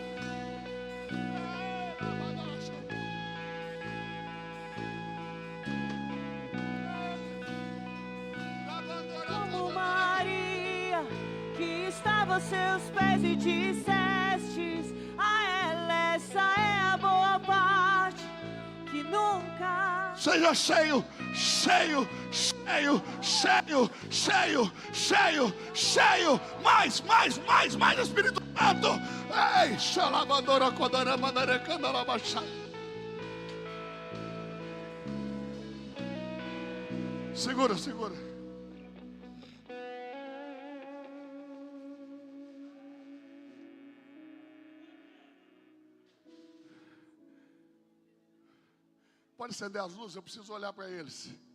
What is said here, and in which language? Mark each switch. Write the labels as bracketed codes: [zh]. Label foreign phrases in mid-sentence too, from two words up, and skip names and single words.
[pt] Como Maria, que estava aos seus pés e dissestes a ela: essa é a boa parte que nunca. Seja cheio, cheio, cheio, cheio, cheio, cheio, cheio. Mais, Espírito Santo. Ei, xalabandora kodara mandara candala baixar. Segura. Pode acender as luzes, eu preciso olhar para eles.